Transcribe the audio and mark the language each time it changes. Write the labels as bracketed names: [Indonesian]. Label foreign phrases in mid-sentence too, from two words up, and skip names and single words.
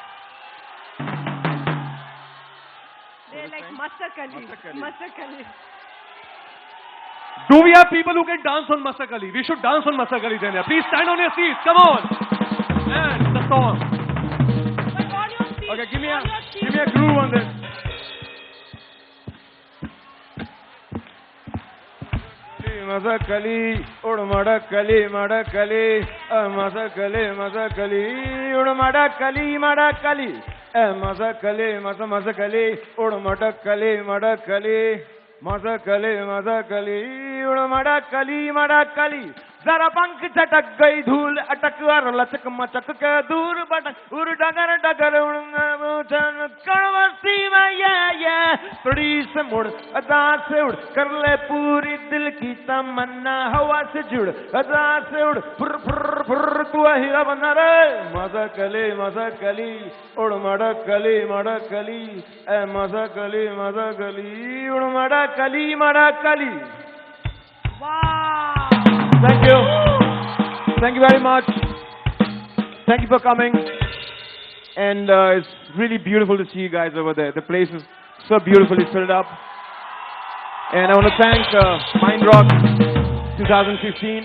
[English] They're like Mastak Kali. Mastak Kali. Do we have people who can dance on Masakali? We should dance on Masakali then. Please stand on your seats. Come on. And the song. But on your seat. Okay, give me a groove on this. [Hindi] Masakali, Madakali, Madakali, Masakali, Masakali, Madakali, Madakali, Masakali, Masakali, Madakali, Madakali, Masakali, Masakali, Madakali, Madakali. जरा पंख चटक गई धूल अटक और लचक मचक के दूर बटक उड़ डगर डगर कड़वसी में ये थोड़ी से मुड़ अदा से उड़ कर ले पूरी दिल की तमन्ना हवा से जुड़ अदा से उड़ फुर फुर फुर तू हीरा बना रे मजा कली उड़ मड़ा कली ए मजा कली उड़ मड़ा कली [English] Wow. Thank you. Thank you very much. Thank you for coming. And it's really beautiful to see you guys over there. The place is so beautifully filled up. And I want to thank Mind Rock 2015.